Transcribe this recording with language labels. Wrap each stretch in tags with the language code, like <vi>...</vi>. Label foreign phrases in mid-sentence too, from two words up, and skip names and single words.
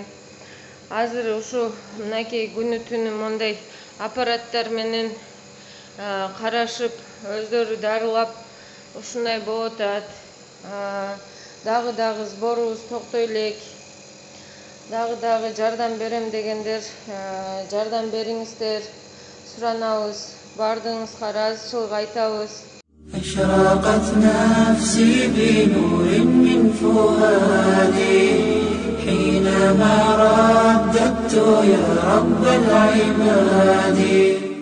<ky>Азыр ушу мынакей күнү түнү мондай аппараттар менен карашып, өздөрү дарылап ушундай болуп атат. Дагы сборубуз токтой элек. Дагы жардам берем дегендер жардам бериңиздер, суранабыз. Бардыгыңызга ыраазычылык айтабыз.</ky> <ar>أشرقت نفسي بنور من فؤادي حينما رددت يا رب العباد.</ar>